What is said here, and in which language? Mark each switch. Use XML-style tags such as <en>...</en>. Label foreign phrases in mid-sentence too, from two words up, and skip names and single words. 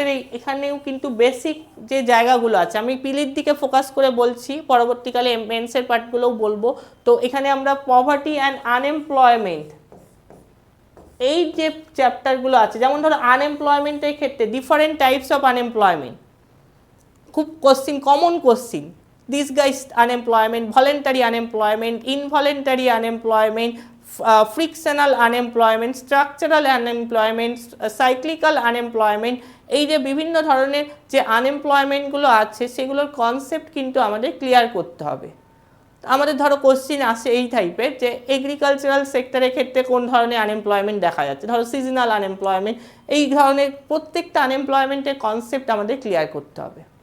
<bn>এখানেও কিন্তু বেসিক যে জায়গাগুলো আছে, আমি পিলির দিকে ফোকাস করে বলছি, পরবর্তীকালে</bn> <en>mains parts</en> <bn>বলবো। তো এখানে আমরা</bn> <en>poverty and unemployment,</en> <bn>এই যে চ্যাপ্টারগুলো আছে, যেমন ধরো আনএমপ্লয়মেন্টের ক্ষেত্রে</bn> <en>different types of unemployment,</en> <bn>খুব কোশ্চিন,</bn> <en>common question, disguised unemployment, voluntary unemployment, involuntary unemployment, frictional unemployment, structural unemployment, cyclical unemployment,</en> <bn>এই যে বিভিন্ন ধরনের যে আনএমপ্লয়মেন্টগুলো আছে সেগুলোর কনসেপ্ট কিন্তু আমাদের ক্লিয়ার করতে হবে। আমাদের ধরো কোশ্চিন আসে এই টাইপের যে</bn> <en>agricultural sector</en> <bn>ক্ষেত্রে কোন ধরনের আনএমপ্লয়মেন্ট দেখা যাচ্ছে, ধরো</bn> <en>seasonal unemployment,</en> <bn>এই ধরনের প্রত্যেকটা আনএমপ্লয়মেন্টের কনসেপ্ট আমাদের ক্লিয়ার করতে হবে।</bn>